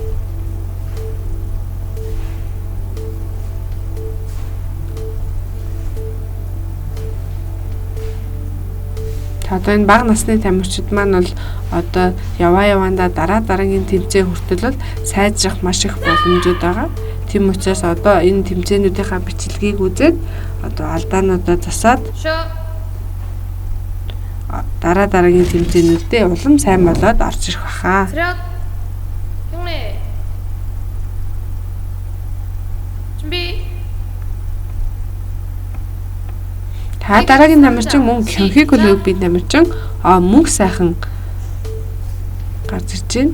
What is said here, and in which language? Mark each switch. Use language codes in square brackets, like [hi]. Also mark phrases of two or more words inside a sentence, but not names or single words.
[mn] Одоо энэ бага насны тамирчид маань бол одоо яваандаа дараагийн тэмцээн хүртэл бол сайжрах маш их боломжууд байгаа. Тийм учраас одоо энэ тэмцээнүүдийнхаа бичлэгийг үзээд одоо алдаануудаа засаад дараагийн тэмцээнүүдэд улам сайн болоод орж ирэх баха. [ko] 차렷. 경례. 준비. [mn] Та дараагийн тамирчин мөн Кёнхи клубын тамирчин мөнх сайхан гарч ирж байна.